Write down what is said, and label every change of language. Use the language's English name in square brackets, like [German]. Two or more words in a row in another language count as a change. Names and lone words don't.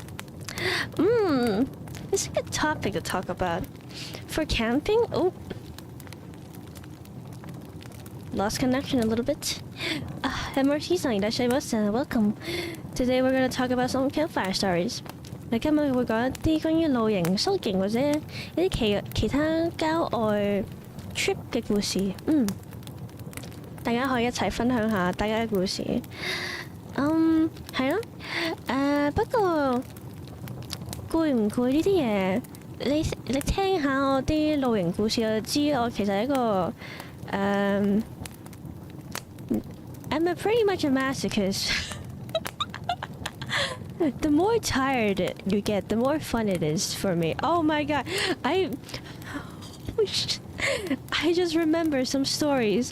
[English] It's a good topic to talk about. For camping? Oh. Lost connection a little bit. kamioshi-san, welcome. Today we're going to talk about some campfire stories. [Cantonese] 今日會講一啲關於露營、宿營或者一啲其他郊外 trip 嘅故事。大家可以一齊分享下大家嘅故事。係咯。不過攰唔攰呢啲嘢？你聽下我啲露營故事，就知我其實係一個 [English] I'm pretty much a masochist. The more tired you get, the more fun it is for me. Oh my god, I just remember some stories.